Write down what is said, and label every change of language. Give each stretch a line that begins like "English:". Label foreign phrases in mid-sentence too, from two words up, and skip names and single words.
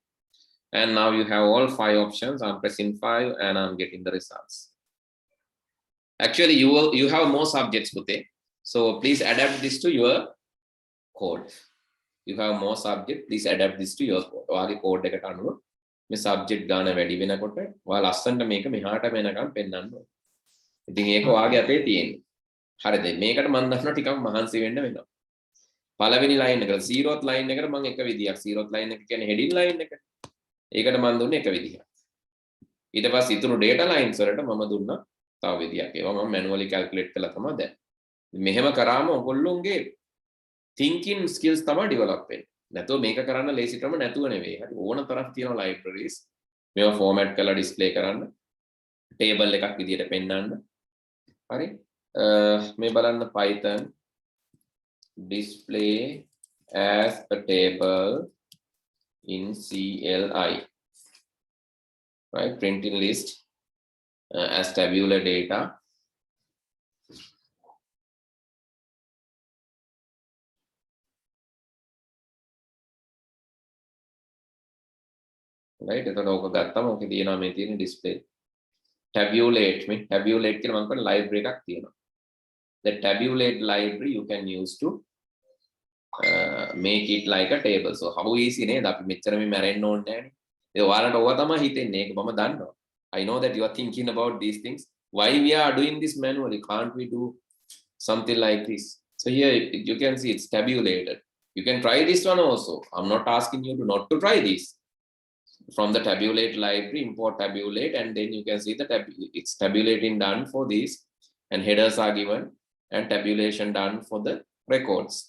English: And now you have all 5 options. I'm pressing 5 and I'm getting the results. Actually, you have more subjects, Bute. So please adapt this to your code. You have more subject. Please adapt this to your code.
Sinhala: Wagi code eකට අනුව මේ subject ගාන වැඩි වෙනකොට ඔයා ලස්සනට මේක මෙහාට වෙනකම් පෙන්නන්න ඕනේ. ඉතින් ඒක වාගේ අපේ තියෙන්නේ. හරිද? මේකට මම දන්නවා ටිකක් මහන්සි වෙන්න වෙනවා. පළවෙනි line එකට
English: 0th line
Sinhala: එකට මම එක විදියක්
English: 0th line
Sinhala: එක කියන්නේ
English: heading line
Sinhala: එක. ඒකට මම දුන්නේ එක විදියක්. ඊට පස්සේ ඉතුරු
English: data lines
Sinhala: වලට මම දුන්නා තව විදියක්. ඒවා මම
English: manually calculate
Sinhala: කරලා තමයි දැන්. මෙහෙම කරාම ඔයගොල්ලෝගේ
English: thinking skills
Sinhala: තමයි develop වෙන්නේ. නැතෝ මේක කරන්න ලේසි ක්‍රම නැතුව නෙවෙයි. හරි ඕන තරම් තියෙනවා libraries. මේවා format කරලා display කරන්න. table එකක් විදියට පෙන්නන්න. හරි. මේ බලන්න
English: Python display as a table in CLI, right? Printing list as tabular data. Right?
Sinhala: එතකොට ඕක ගත්තම ඕකේ තියෙනවා මේ තියෙන display. Tabulate මේ tabulate කියලා මම කරන library එකක් තියෙනවා.
English: The tabulate library you can use to make it like a table. So how easy
Sinhala: නේද? අපි මෙච්චර මේ මැරෙන්න ඕනේ නැහැනේ. ඒ ඔයාලට ඕවා තමයි හිතෙන්නේ. ඒක මම දන්නවා.
English: I know that you are thinking about these things. Why we are doing this manually? Can't we do something like this. So here you can see it's tabulated. You can try this one also. I'm not asking you to not to try this. From the tabulate library, import tabulate, and then you can see the it's tabulating done for this, and headers are given, and tabulation done for the records.